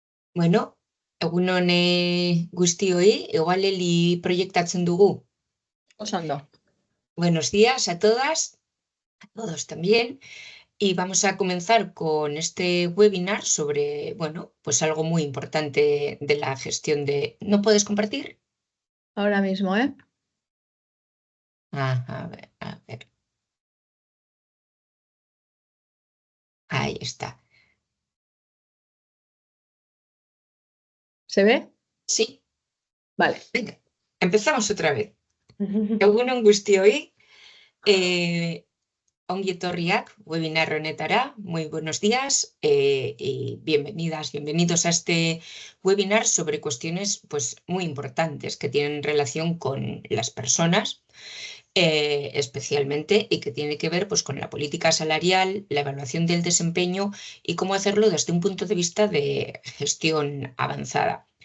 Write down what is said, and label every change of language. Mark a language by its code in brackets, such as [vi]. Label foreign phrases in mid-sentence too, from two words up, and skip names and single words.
[eu] Bueno, egunon guztioi, igual Eli proiektatzen dugu. Oso ondo. [es] Buenos días a todas, a todos también. Y vamos a comenzar con este webinar sobre, bueno, pues algo muy importante de la gestión de... ¿No puedes compartir? Ahora mismo, ¿eh? A ver, a ver. Ahí está. ¿Se ve? Sí, Vale. venga, empezamos otra vez. [eu] Egunon guztioi, ongi etorriak webinar honetara, [es] muy buenos días y bienvenidas, bienvenidos a este webinar sobre cuestiones pues, muy importantes que tienen relación con las personas, especialmente, y que tiene que ver pues, con la política salarial, la evaluación del desempeño y cómo hacerlo desde un punto de vista de gestión avanzada.